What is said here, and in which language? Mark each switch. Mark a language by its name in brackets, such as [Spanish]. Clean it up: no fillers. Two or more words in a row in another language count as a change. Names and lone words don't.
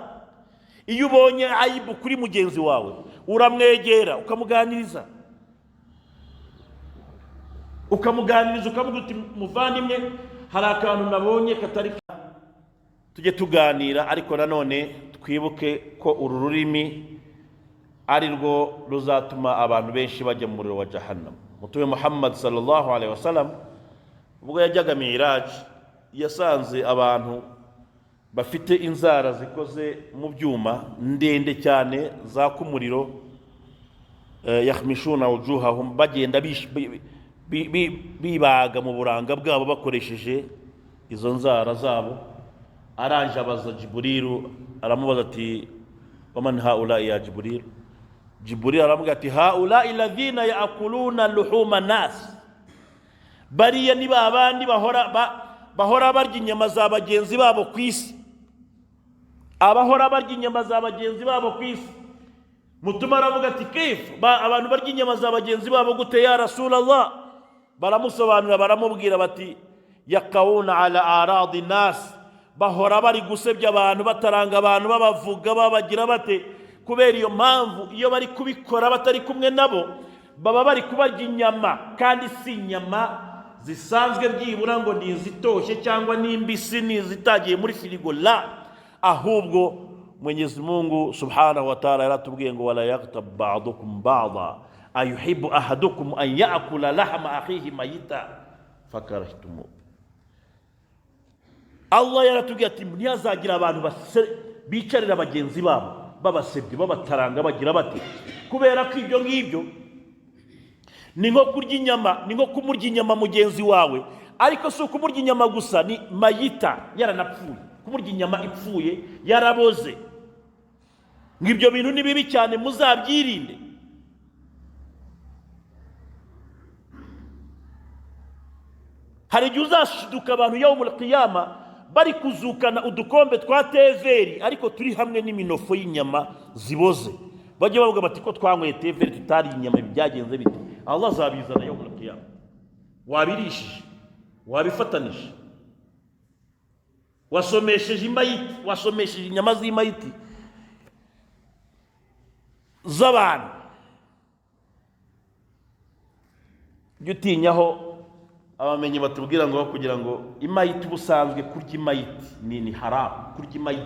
[Kinyarwanda] Iyo ubonye ayibu kuri mugenzi wawe, uramwegera ukamuganiriza, ukamuvuga uti muvandimwe, hari akantu nabonye katari. Tujye tuganira, ariko nanone twibuke ko uru rurimi ari rwo ruzatuma abantu benshi bajya mu muriro wa Jahannam. Mutume Muhammad [Arabic] صلى الله عليه وسلم [Kinyarwanda] ubwo yajyaga Miraj, yasanze abantu bafite inzara zikoze mu byuma ndende cyane zaka umuriro, [Arabic] يخمشون وجوههم, [Kinyarwanda] bagenda bibaga mu buranga bwabo bakoresheje izo nzara zabo. Aranje abaza Jibrilu, aramubaza ati [Arabic] ومن هؤلاء يا جبريل? Jibril [Kinyarwanda] aramubwira ati [Arabic] هؤلاء الذين يأكلون لحوم الناس, [Kinyarwanda] bariya ni babandi bahora barya inyama za bagenzi babo ku isi, abahora barya inyama za bagenzi babo ku isi. Mutuma aravuga ati kif abantu barya inyama za bagenzi babo gute [Arabic] يا رسول الله? [Kinyarwanda] Baramusobanurira, baramubwira bati [Arabic] يقعون على أعراض الناس, [Kinyarwanda] bahora bari gusebya abantu, bataranga abantu, babavuga, babagira bate. Kubera iyo mpamvu iyo bari kubikora batari kumwe nabo, baba bari kubarya inyama, kandi si inyama zisanzwe byibura ngo ni izitoshye cyangwa n'imbisi, ni izitagiye muri firigo, la, ahubwo Mwenyezi Mungu [Arabic] سبحانه وتعالى [Kinyarwanda] yaratubwiye ngo [Arabic] ولا يغتب بعضكم بعضا أيحب أحدكم أن يأكل لحم أخيه ميتا فكرهتموه. [Kinyarwanda] Allah yaratubwiye ati ntihazagira abantu bicarira bagenzi babo babasebye babataranga bagira bate, kubera ko ibyo ngibyo ni nko kurya inyama, ni nko kumurya inyama mugenzi wawe, ariko si ukumurya inyama gusa, ni mayita, yaranapfuye, kumurya inyama ipfuye yaraboze. Ngibyo bintu ni bibi cyane, muzabyirinde. Hari igihe uzashiduka abantu [Arabic] يوم القيامة [Kinyarwanda] bari kuzukana udukombe twa teveri ariko turi hamwe n'iminofo y'inyama ziboze, bajye bavuga bati ko twanyweye teveri tutari inyama, byagenze bite? Allah azabizana [Arabic] يوم القيامة. [Kinyarwanda] Wabirishije, wabifatanije, wasomesheje imayiti, wasomesheje inyama z'imayiti z'abantu. Jya utinyaho abamenyi batubwira ngo kugira ngo imayiti ubusanzwe kurya imayiti ni haramu, kurya imayiti